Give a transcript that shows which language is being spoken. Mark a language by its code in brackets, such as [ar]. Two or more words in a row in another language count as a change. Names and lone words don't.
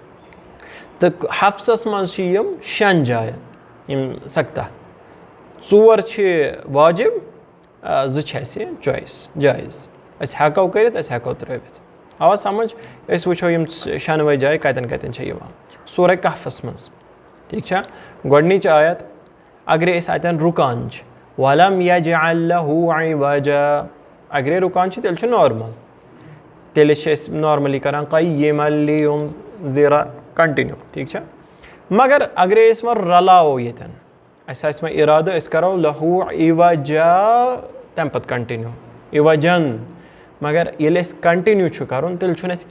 [ks] تہٕ حفظس منٛز چھِ یِم 6 جاین یِم سکتا 4 چھِ واجب 2 چھِ اَسہِ چویس جٲیز أسۍ ہٮ۪کو کٔرِتھ أسۍ ہٮ۪کو ترٲوِتھ آوا سمجھ أسۍ وٕچھو یِم 6 جایہِ کتٮ۪ن کتٮ۪ن چھِ یِوان سورہ کہفس منٛز ٹھیٖک چھا گۄڈنِچ آیت اگرے أسۍ اتٮ۪ن رُکان چھِ [ar] وَلَمْ يَجْعَلْ لَهُ عِوَجًا [ks] اگرے رُکان چھِ تیٚلہِ چھُ نارمل تیٚلہِ چھِ أسۍ نارملی کران [ar] قَيِّمًا لِيُنذِرَ [ks] کنٹِنیوٗ ٹھیٖک چھا مگر اگرے أسۍ وۄنۍ رلاوو ییٚتٮ۪ن اَسہِ آسہِ وۄنۍ اِرادٕ أسۍ کرو [ar] لَہوٗ عِوَجا [ks] تمہِ پتہٕ کنٹِنیوٗ عِوَجن مگر ییٚلہِ اَسہِ کنٹِنیوٗ چھُ کرُن تیٚلہِ چھُنہٕ اَسہِ